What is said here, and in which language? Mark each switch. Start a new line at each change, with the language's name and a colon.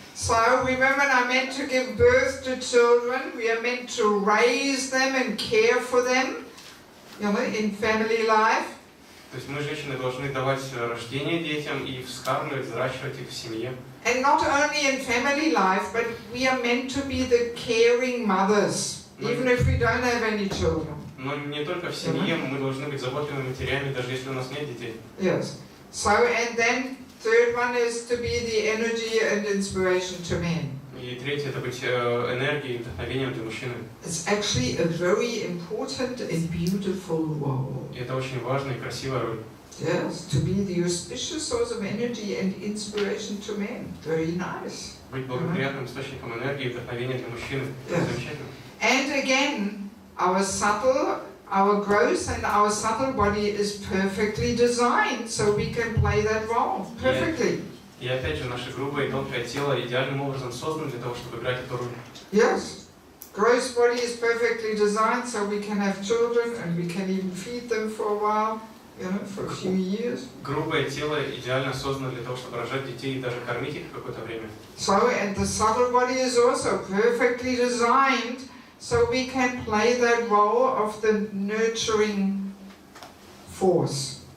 English: So we women are meant to give birth to children. We are meant to raise them and care for them, you know, in family life.
Russian: То есть мы, женщины, должны давать рождение детям и вскармливать, взращивать их в семье.
English: And not only in family life, but we are meant to be the caring mothers, even if we don't have any children.
Russian: Но не только в семье, мы должны быть заботливыми матерями, даже если у нас нет детей.
English: Yes. So, and then third one is to be the energy and inspiration to men.
Russian: И третье — это быть энергией и вдохновением для мужчины.
English: It's actually a very important and beautiful role.
Russian: И это очень важная и красивая роль.
English: Yes, to be the auspicious source of energy and inspiration to men. Very nice.
Russian: Быть благоприятным источником энергии и вдохновения для мужчины. Это замечательно.
English: And again, our gross and our subtle body is perfectly designed, so we can play that role perfectly.
Russian: И опять же, наше грубое и тонкое тело идеальным образом создано для того, чтобы играть эту роль.
English: Yes. Gross body is perfectly designed so we can have children and we can even feed them for a while, for a few years.
Russian: Грубое тело идеально создано для того, чтобы рожать детей и даже кормить их какое-то время.
English: So, and the subtle body is also perfectly designed so we can play that role of the nurturing force.